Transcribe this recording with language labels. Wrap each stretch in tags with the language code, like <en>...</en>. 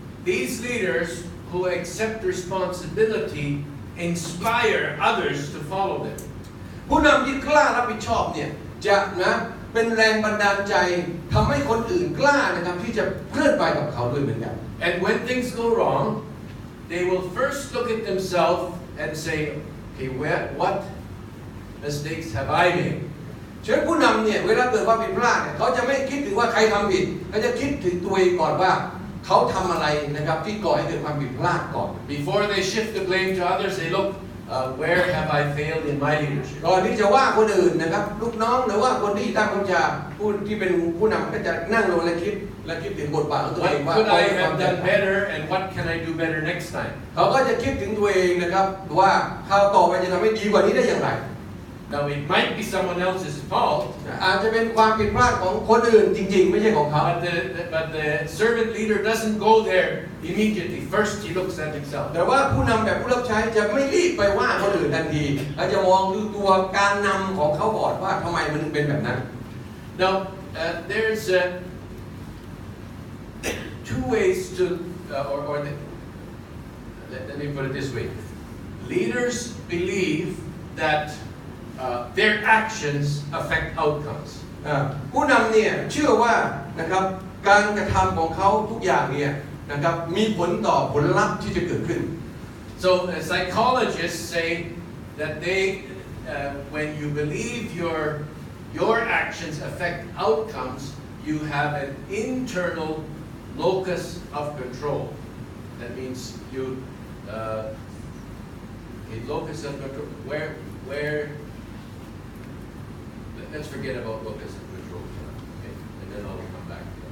<en>These leaders who accept responsibility inspire others to follow them.</en> <th>ผู้นำที่กล้ารับผิดชอบเนี่ยจะนะเป็นแรงบันดาลใจทำให้คนอื่นกล้านะครับที่จะเคลื่อนไปกับเขาด้วยเหมือนกัน</th> <en>And when things go wrong, they will first look at themselves and say, okay, what mistakes have I made?</en> <th>ฉะนั้นผู้นำเนี่ยเวลาเกิดความผิดพลาดเนี่ยเขาจะไม่คิดถึงว่าใครทำผิดเขาจะคิดถึงตัวเองก่อนว่าเขาทำอะไรนะครับที่ก่อให้เกิดความผิดพลาดก่อน</th> <en>Before they shift the blame to others, they look, where have I failed in my leadership?</en> <th>ก่อนที่จะว่าคนอื่นนะครับลูกน้องหรือว่าคนที่ตั้งบัญชาผู้ที่เป็นผู้นำก็จะนั่งลงและคิดถึงบทบาทของตัวเองว่า</th> <en>What could I have done better and what can I do better next time?</en> <th>เขาก็จะคิดถึงตัวเองนะครับว่าคราวต่อไปจะทำให้ดีกว่านี้ได้อย่างไร</th> <en>Now it might be someone else's fault,</en> <th>อาจจะเป็นความผิดพลาดของคนอื่นจริงๆไม่ใช่ของเขา</th> <en>but the servant leader doesn't go there immediately. First he looks at himself.</en> <th>แต่ว่าผู้นำแบบผู้รับใช้จะไม่รีบไปว่าคนอื่นทันทีและจะมองดูตัวการนำของเขาก่อนว่าทำไมมันเป็นแบบนั้น</th> <en>Now there's two ways to, let me put it this way. Leaders believe that their actions affect outcomes.</en> <th>ผู้นำเนี่ยเชื่อว่านะครับการกระทำของเขาทุกอย่างเนี่ยนะครับมีผลต่อผลลัพธ์ที่จะเกิดขึ้น</th> <en>So psychologists say that when you believe your actions affect outcomes, you have an internal locus of control. That means a locus of control where let's forget about locus of control, okay? And then I'll come back.</en>